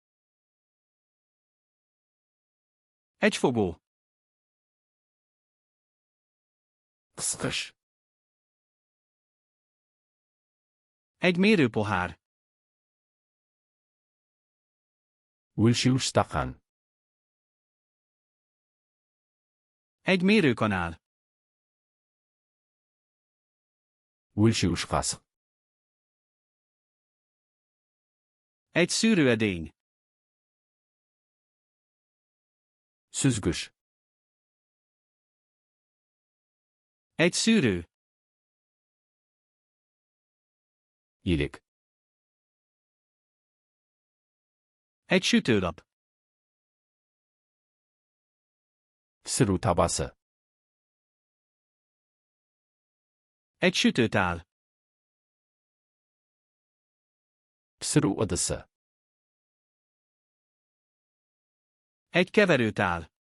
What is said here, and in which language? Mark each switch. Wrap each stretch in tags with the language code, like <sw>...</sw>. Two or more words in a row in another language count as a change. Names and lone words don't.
<hu>Egy fogó.</hu> <kk>Қысқыш.</kk> <hu>Egy mérőpohár.</hu> <kk>Өлшеуіш стақан.</kk> <hu>Egy mérőkanál.</hu> <kk>Өлшеуіш қасық.</kk> <hu>Egy szűrőedény.</hu> <kk>Süzgüç.</kk> <hu>Egy szűrő.</hu> <kk>Елек.</kk> <hu>Egy sütőlap.</hu> <kk>Pісіру табасы.</kk> <hu>Egy sütőtál.</hu> <kk>Pісіру ыдысы.</kk> <hu>Egy keverőtál.</hu>